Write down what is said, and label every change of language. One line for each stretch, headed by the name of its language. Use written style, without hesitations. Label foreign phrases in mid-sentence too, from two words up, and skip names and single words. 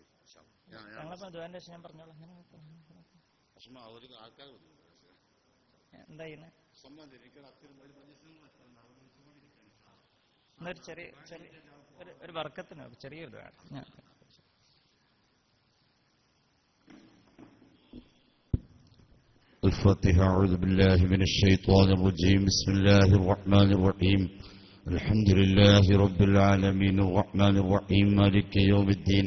Malayalam: ഞാൻ പറഞ്ഞോളാം. ആൾക്കാർ എന്താ ചെറിയ ഒരു വർക്കത്തിന് ചെറിയൊരു വേണം.
Arabic: الفاتحة. أعوذ بالله من الشيطان الرجيم. بسم الله الرحمن الرحيم. الحمد لله رب العالمين الرحمن الرحيم مالك يوم الدين.